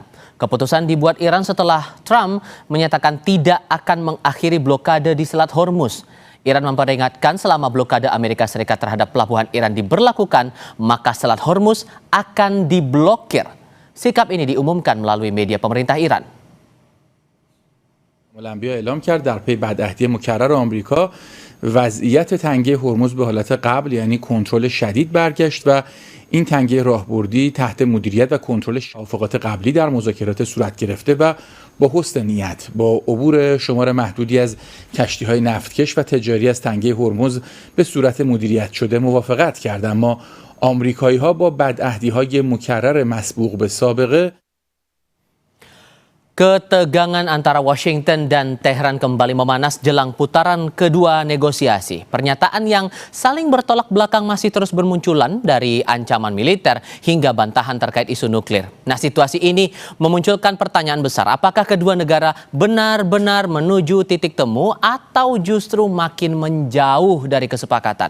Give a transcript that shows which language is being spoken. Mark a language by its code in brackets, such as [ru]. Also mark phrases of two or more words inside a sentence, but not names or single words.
[id] Keputusan dibuat Iran setelah Trump menyatakan tidak akan mengakhiri blokade di Selat Hormuz. Iran memperingatkan selama blokade Amerika Serikat terhadap pelabuhan Iran diberlakukan, maka Selat Hormuz akan diblokir. Sikap ini diumumkan melalui media pemerintah Iran. [fa] کلمبیا اعلام کرد در پی بدعهدی مکرر آمریکا وضعیت تنگه هرمز به حالت قبل یعنی کنترل شدید برگشت و این تنگه راهبردی تحت مدیریت و کنترل توافقات قبلی در مذاکرات صورت گرفته و با حسن نیت با عبور شمار محدودی از کشتی‌های نفتکش و تجاری از تنگه هرمز به صورت مدیریت شده موافقت کرد، اما آمریکایی‌ها با بدعهدی‌های مکرر مسبوق به سابقه. [id] Ketegangan antara Washington dan Teheran kembali memanas jelang putaran kedua negosiasi. Pernyataan yang saling bertolak belakang masih terus bermunculan, dari ancaman militer hingga bantahan terkait isu nuklir. Nah, situasi ini memunculkan pertanyaan besar. Apakah kedua negara benar-benar menuju titik temu atau justru makin menjauh dari kesepakatan?